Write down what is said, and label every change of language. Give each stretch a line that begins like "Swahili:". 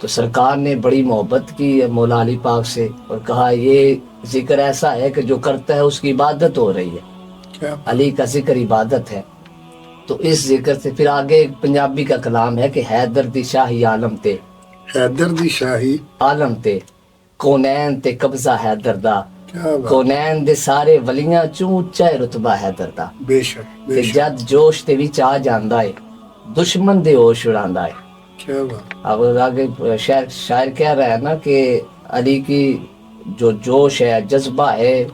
Urdu: تو سرکار نے بڑی محبت کی مولا علی پاک سے اور کہا یہ ذکر ایسا ہے کہ جو کرتا ہے اس کی عبادت ہو رہی ہے. کیا علی کا ذکر عبادت ہے. تو اس ذکر سے پھر آگے ایک پنجابی کا کلام ہے کہ
Punjabi: حیدر دی شاہی عالم تے، حیدر دی شاہی عالم تے کونین تے قبضہ حیدر دا،
Urdu: کیا بات.
Punjabi: کونین دے سارے ولیاں چوں اچا ہے رتبہ حیدر دا.
Urdu: بے شک
Punjabi: تے
Urdu: بے شک.
Punjabi: جد جوش تے وچ آ جاندا ہے، دشمن دے ہوش اڑاندا ہے.
Urdu: کیا بات. اب آگے شاعر کہہ رہا ہے نا کہ علی کی جو جوش ہے، جذبہ ہے،